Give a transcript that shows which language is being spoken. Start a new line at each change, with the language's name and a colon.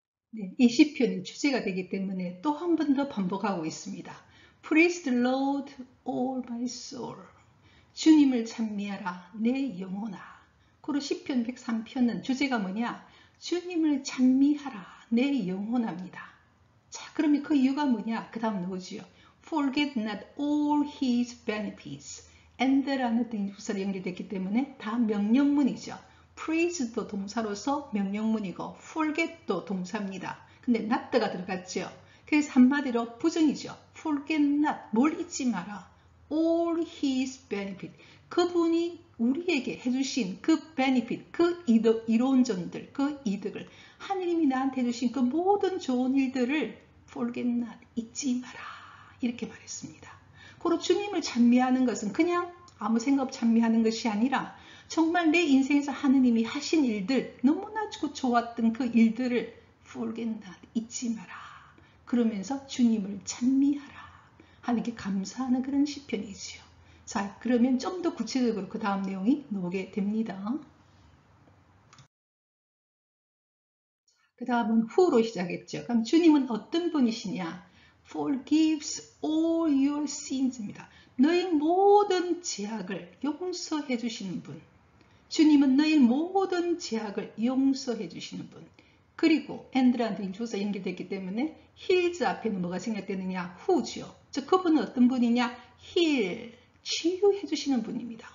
Korean: 네, 이 시편이 주제가 되기 때문에 또 한 번 더 반복하고 있습니다.
English: Praise the Lord, all my soul.
Korean: 주님을 찬미하라, 내 영혼아. 그리고 시편 103편은 주제가 뭐냐? 주님을 찬미하라, 내 영혼합니다. 자, 그러면 그 이유가 뭐냐? 그 다음 나오지요.
English: Forget not all his benefits.
Korean: and라는 등부사로 연결됐기 때문에 다 명령문이죠. praise도 동사로서 명령문이고 forget도 동사입니다. 근데 not가 들어갔죠. 그래서 한마디로 부정이죠.
English: Forget not.
Korean: 뭘 잊지 마라.
English: all his benefit.
Korean: 그분이 우리에게 해주신 그 benefit, 그 이로운 점들, 그 이득을 하느님이 나한테 해주신 그 모든 좋은 일들을
English: forget not,
Korean: 잊지 마라. 이렇게 말했습니다. 고로 주님을 찬미하는 것은 그냥 아무 생각 없이 찬미하는 것이 아니라 정말 내 인생에서 하느님이 하신 일들, 너무나 좋았던 그 일들을
English: forget not,
Korean: 잊지 마라. 그러면서 주님을 찬미하라. 하나님께 감사하는 그런 시편이지요. 자, 그러면 좀 더 구체적으로 그 다음 내용이 나오게 됩니다. 그 다음은 who로 시작했죠. 그럼 주님은 어떤 분이시냐?
English: Forgives all your sins입니다.
Korean: 너의 모든 죄악을 용서해 주시는 분. 주님은 너의 모든 죄악을 용서해 주시는 분. 그리고 and라는 조사 연결됐기 때문에 heals 앞에는 뭐가 생략되느냐? who죠. 즉 그분은 어떤 분이냐? heal, 치유해 주시는 분입니다.